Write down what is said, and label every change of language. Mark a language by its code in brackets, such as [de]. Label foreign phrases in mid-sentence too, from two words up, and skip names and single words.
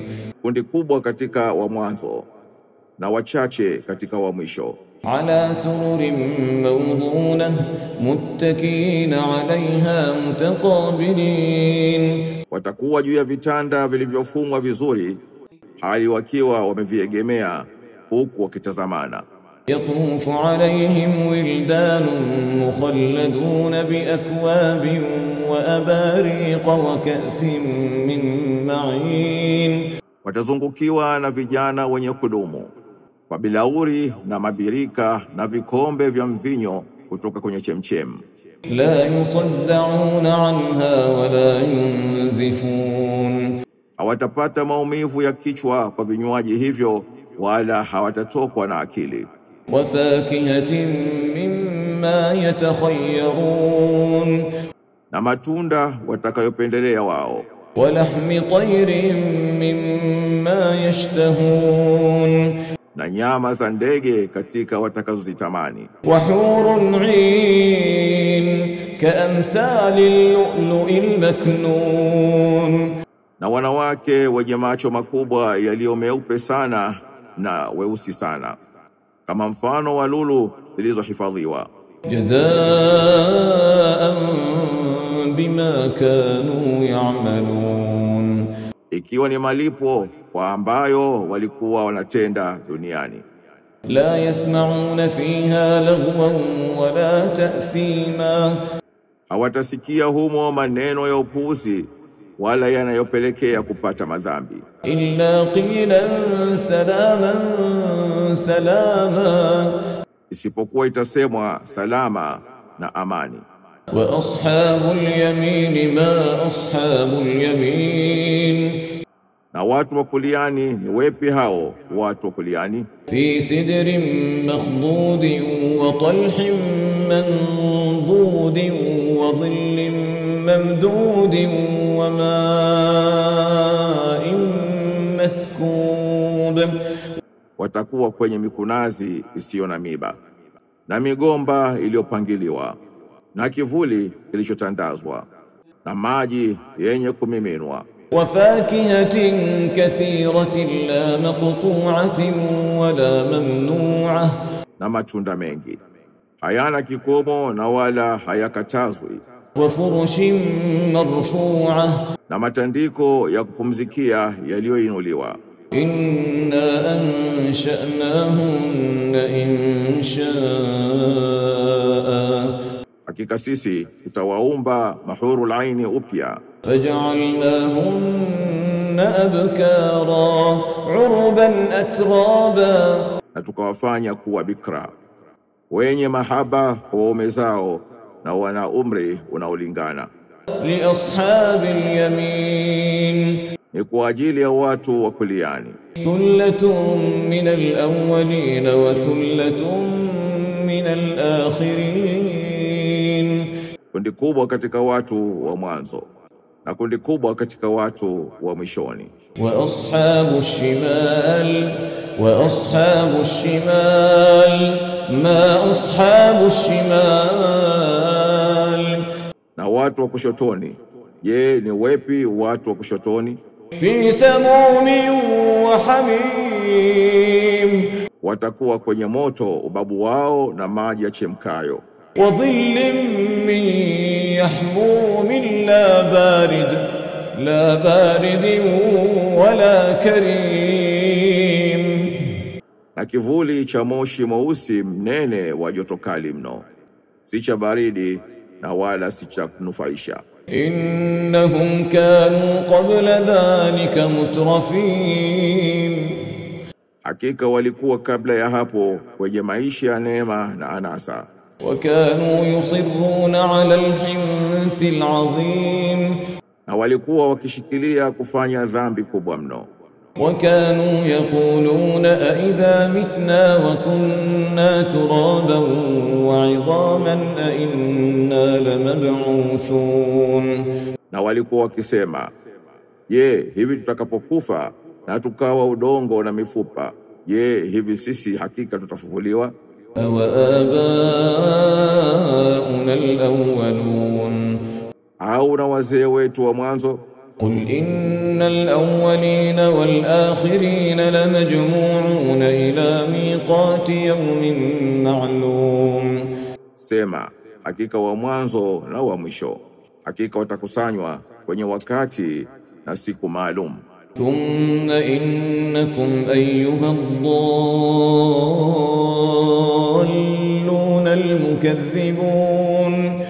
[sw] kundi kubwa katika wa mwanzo na wachache katika wa mwisho. [ar] على سرر موضونة متكئين عليها متقابلين, [sw] watakuwa juu ya vitanda vilivyofumwa vizuri hali wakiwa wameviegemea huku wakitazamana. [ar] يطوف عليهم ولدان مخلدون بأكواب وأباريق وكأس من معين, [sw] watazungukiwa na vijana wenye kudumu kwa bilauri na mabirika na vikombe vya mvinyo kutoka kwenye chemchem. [ar] لا يصدعون عنها ولا ينزفون, [sw] hawatapata maumivu ya kichwa kwa vinywaji hivyo wala hawatatokwa na akili. [ar] وفاكهة مما يتخيرون, [sw] na matunda watakayopendelea wao. [ar] ولحم طير مما يشتهون, [sw] na nyama za ndege katika watakazozitamani. [ar] وحور عين كأمثال اللؤلؤ المكنون, [sw] na wanawake wenye macho makubwa yaliyo meupe sana na weusi sana kama mfano wa lulu zilizohifadhiwa. [ar] جزاء بما كانوا يعملون, [sw] ikiwa ni malipo kwa ambayo walikuwa wanatenda duniani. [ar] لا يسمعون فيها لغوا ولا تأثيما, [sw] hawatasikia humo maneno ya upuuzi wala yanayopelekea kupata madhambi. [ar] إلا قيلا سلاما سلاما, [sw] isipokuwa itasemwa salama na amani. [ar] وأصحاب اليمين ما أصحاب اليمين, [sw] na watu wa kuliani ni wepi hao watu wa kuliani? [ar] في سدر مخضود وطلح منضود وظل ممدود وماء مسكوب, [sw] watakuwa kwenye mikunazi isiyo na miba na migomba iliyopangiliwa na kivuli kilichotandazwa na maji yenye kumiminwa. [ar] وفاكهة كثيرة لا مقطوعة ولا ممنوعة, [sw] na matunda mengi hayana kikomo na wala hayakatazwi. [ar] وفرش مرفوعة, [sw] na matandiko ya kupumzikia yaliyoinuliwa. [ar] إنا أنشأناهن إنشاء, [sw] hakika sisi tutawaumba mahurul aini upya. [ar] فجعلناهن أبكارا عربا أترابا, [sw] na tukawafanya kuwa bikra wenye mahaba kwa waume zao na wana umri unaolingana. [ar] لأصحاب اليمين [sw] ni kwa ajili ya watu wa kuliani. [ar] ثلة من الأولين وثلة من الآخرين [sw] Kundi kubwa katika watu wa mwanzo na kundi kubwa katika watu wa mwishoni. [ar] وأصحاب الشمال ما أصحاب الشمال [sw] Na watu wa kushotoni, je, ni wepi watu wa kushotoni? [ar] في سموم وحميم [sw] Watakuwa kwenye moto ubabu wao na maji ya chemkayo. [ar] وظل من يحموم لا بارد ولا كريم [sw] Na kivuli cha moshi mweusi mnene wa joto kali mno, si cha baridi na wala si cha kunufaisha. [ar] إنهم كانوا قبل ذلك مترفين [sw] Hakika walikuwa kabla ya hapo kwenye maisha ya neema na anasa, [ar] وكانوا يصرون على الحنث العظيم [sw] na walikuwa wakishikilia kufanya dhambi kubwa mno. [ar] وكانوا يقولون أئذا متنا وكنا ترابا وعظاما أئنا لمبعوثون [sw] Na walikuwa wakisema, je, hivi tutakapokufa na tukawa udongo na mifupa, je, hivi sisi hakika tutafufuliwa? [ar] أوآباؤنا الأولون [sw] Au na wazee wetu wa mwanzo? [ar] قل إن الأولين والآخرين لمجموعون إلى ميقات يوم معلوم [sw] Sema, hakika wa mwanzo na wa mwisho, hakika watakusanywa kwenye wakati na siku maalum. [ar] ثم إنكم أيها الضالون المكذبون